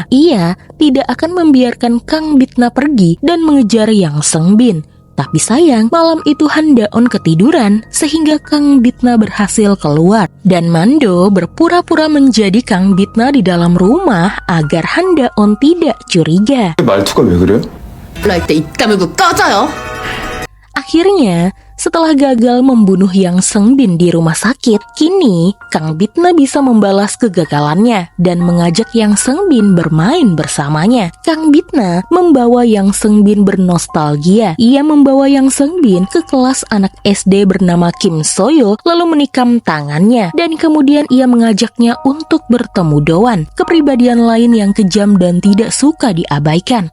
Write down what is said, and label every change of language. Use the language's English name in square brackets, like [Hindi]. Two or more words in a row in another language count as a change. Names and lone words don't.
[Indonesian] Ia tidak akan membiarkan Kang Bitna pergi dan mengejar Yang Sengbin. Tapi sayang, malam itu Handaon ketiduran sehingga Kang Bitna berhasil keluar. Dan Mando berpura-pura menjadi Kang Bitna di dalam rumah agar Handaon tidak curiga. [Korean] 말투가 왜 그래요? 올라올 때 입 다물고 꺼져요. [Indonesian] Akhirnya, Setelah gagal membunuh Yang Sengbin di rumah sakit, kini Kang Bitna bisa membalas kegagalannya dan mengajak Yang Sengbin bermain bersamanya. Kang Bitna membawa Yang Sengbin bernostalgia. Ia membawa Yang Sengbin ke kelas anak SD bernama Kim Soyo, lalu menikam tangannya dan kemudian ia mengajaknya untuk bertemu Doan, kepribadian lain yang kejam dan tidak suka diabaikan.